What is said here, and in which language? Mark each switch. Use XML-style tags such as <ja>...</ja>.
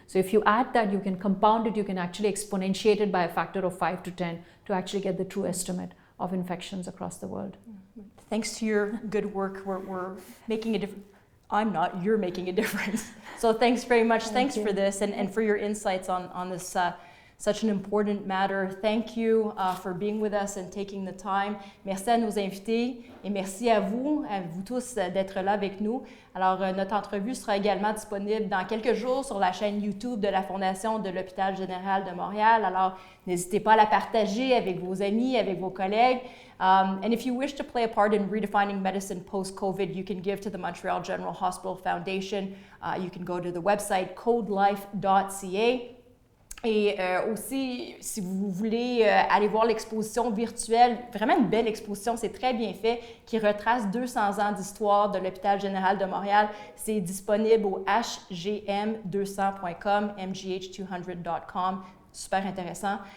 <en>So if you add that, you can compound it, you can actually exponentiate it by a factor of 5 to 10 to actually get the true estimate of infections across the world. Thanks to your good work, we're making a difference. I'm not, you're making a difference. So thanks very much. Thanks for this and for your insights on this such an important matter. Thank you for being with us and taking the time.</en> <fr>Merci à nos invités et merci à vous tous d'être là avec nous. Alors, notre entrevue sera également disponible dans quelques jours sur la chaîne YouTube de la Fondation de l'Hôpital Général de Montréal. Alors, n'hésitez pas à la partager avec vos amis, avec vos collègues.</fr> <en>And if you wish to play a part in redefining medicine post-COVID, you can give to the Montreal General Hospital Foundation. You can go to the website codelife.ca.</en> <fr>Et aussi, si vous voulez aller voir l'exposition virtuelle, vraiment une belle exposition, c'est très bien fait, qui retrace 200 ans d'histoire de l'Hôpital Général de Montréal. C'est disponible au hgm200.com, mgh200.com. Super intéressant.</fr>